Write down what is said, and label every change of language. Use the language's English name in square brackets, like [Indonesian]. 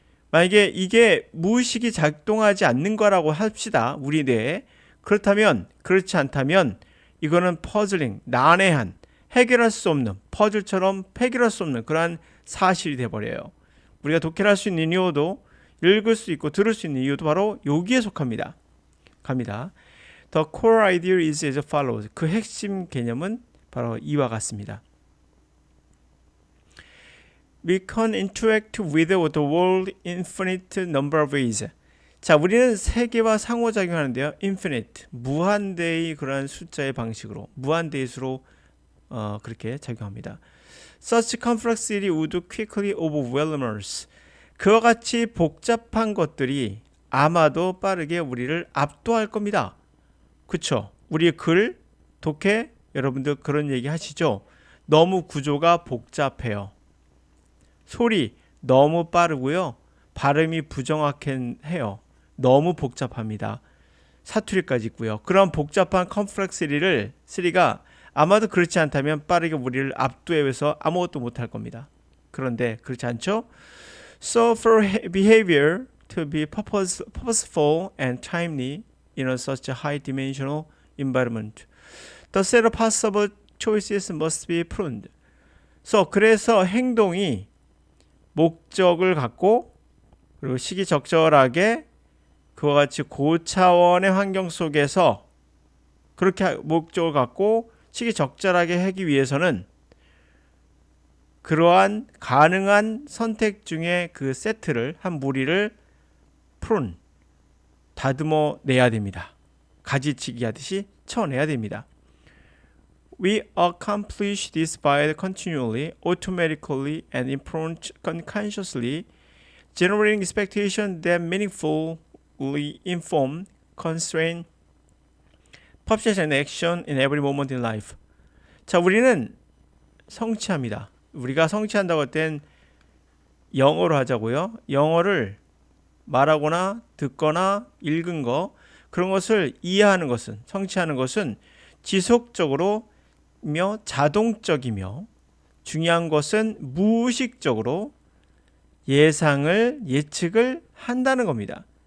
[Korean] 만약에 이게 무의식이 작동하지 않는 거라고 합시다. 우리 뇌에. 그렇다면 그렇지 않다면 이거는 퍼즐링, 난해한 해결할 수 없는 퍼즐처럼 해결할 수 없는 그러한 사실이 돼버려요. 우리가 독해를 할 수 있는 이유도 읽을 수 있고 들을 수 있는 이유도 바로 여기에 속합니다. 갑니다. [English] The core idea is as follows. [Korean] 그 핵심 개념은 바로 이와 같습니다. [English] We can interact with the world infinite number of ways. [Korean] 자, 우리는 세계와 상호작용하는데요. infinite, 무한대의 그러한 숫자의 방식으로, 무한대의 수로 그렇게 작용합니다. [English] Such complexity would quickly overwhelm us. [Korean] 그와 같이 복잡한 것들이 아마도 빠르게 우리를 압도할 겁니다. 그쵸? 우리의 글, 독해, 여러분들 그런 얘기 하시죠? 너무 구조가 복잡해요. 소리 너무 빠르고요. 발음이 부정확해요. 너무 복잡합니다. 사투리까지 있고요. 그런 복잡한 컴플렉시티를 쓰리가 아마도 그렇지 않다면 빠르게 우리를 압도해서 아무것도 못할 겁니다. 그런데 그렇지 않죠? [English] So for behavior to be purposeful and timely in a such a high-dimensional environment, the set of possible choices must be pruned. [Korean] So 그래서 행동이 목적을 갖고 그리고 시기적절하게 그와 같이 고차원의 환경 속에서 그렇게 목적을 갖고 시기적절하게 하기 위해서는 그러한 가능한 선택 중에 그 세트를 한 무리를 프론 다듬어 내야 됩니다. 가지치기 하듯이 쳐내야 됩니다. [English] We accomplish this by continually, automatically, and unconsciously generating expectation that meaningfully inform, constrain, purpose and action in every moment in life. [Korean] 자, 우리는 성취합니다. 우리가 성취한다고 할 땐 영어로 하자고요. 영어를 말하거나 듣거나 읽은 거 그런 것을 이해하는 것은 성취하는 것은 지속적으로 자동적이며 중요한 것은 무의식적으로 예측을 한다는 겁니다.